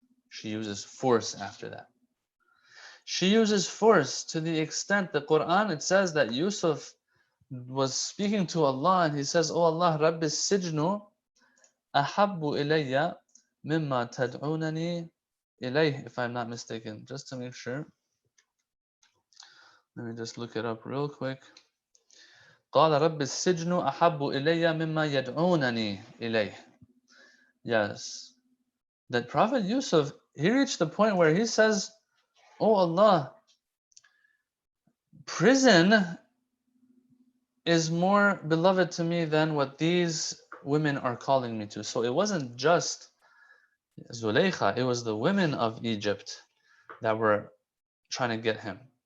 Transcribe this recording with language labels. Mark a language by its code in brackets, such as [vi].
[en] She uses force after that. She uses force to the extent the Quran, it says that Yusuf was speaking to Allah and he says, "Oh Allah, [ar] Rabbi sijnu ahabbu ilayya mimma tad'unani ilayh," [en] if I'm not mistaken, just to make sure. Let me just look it up real quick. [ar] قال رب السجن أحب إلي مما يدعونني إليه. [en] Yes, that Prophet Yusuf, he reached the point where he says, "Oh Allah, prison is more beloved to me than what these women are calling me to." So it wasn't just Zulaykha, it was the women of Egypt that were trying to get him.